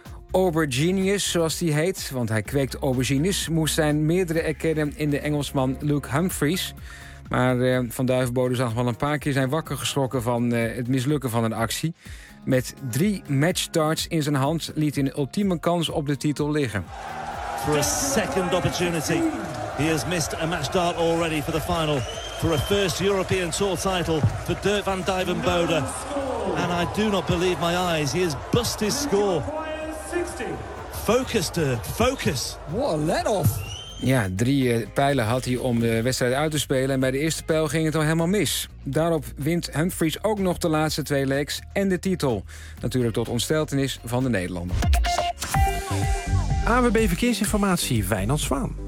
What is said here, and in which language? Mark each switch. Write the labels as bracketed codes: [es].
[nl] Aubergenius, zoals die heet, want hij kweekt aubergines, moest zijn meerdere erkennen in de Engelsman Luke Humphries. Maar van Duivenbode zag wel een paar keer zijn wakker geschrokken van het mislukken van een actie. Met 3 matchdarts in zijn hand liet hij een ultieme kans op de titel liggen. [en] For a second opportunity, he has missed a match dart already for the final. For a first European Tour title for Dirk van Duivenbode. And I do not believe my eyes, he has bust his score. Focus, Dirk, focus. What a let-off. [nl] Ja, 3 pijlen had hij om de wedstrijd uit te spelen. En bij de eerste pijl ging het al helemaal mis. Daarop wint Humphries ook nog de laatste 2 legs en de titel. Natuurlijk tot ontsteltenis van de Nederlander. AWB Verkeersinformatie, Wijnand Zwaan.